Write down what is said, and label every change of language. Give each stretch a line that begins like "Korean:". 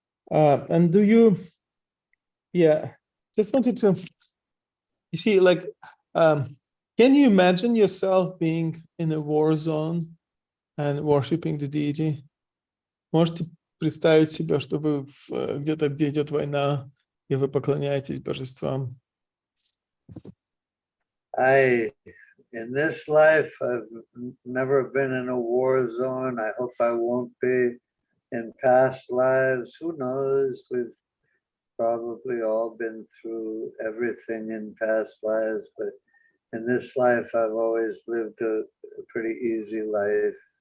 English: And do you, just wanted to, you see, like, can you imagine yourself being in a war zone and worshiping the deity?
Russian: Можете представить себе, что вы где-то, где идет война, и вы поклоняетесь божествам?
English: In this life, I've never been in a war zone. I hope I won't be. In past lives, who knows? We've probably all been through everything in past lives, but in this life, I've always lived a pretty easy life.